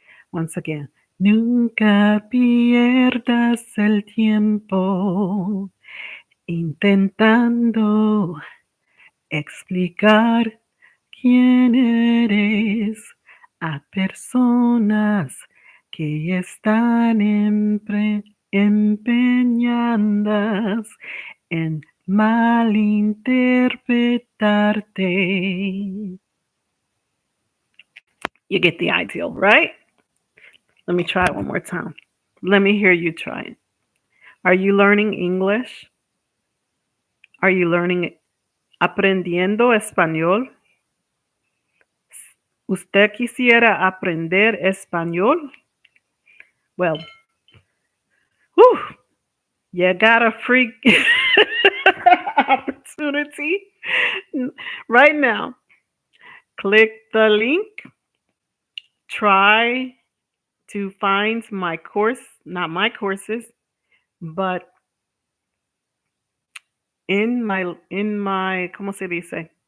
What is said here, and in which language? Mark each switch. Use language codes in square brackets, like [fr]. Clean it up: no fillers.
[en] Once again, [es] nunca pierdas el tiempo intentando explicar quién eres a personas que están empeñadas en malinterpretarte. [en] You get the ideal, right? Let me try it one more time. Let me hear you try it. Are you learning English? Are you learning [es] aprendiendo español? ¿Usted quisiera aprender español? [en] Well, whew, you got a free opportunity right now. Click the link. Try to find my course, not my courses, but in my [es] ¿cómo se dice?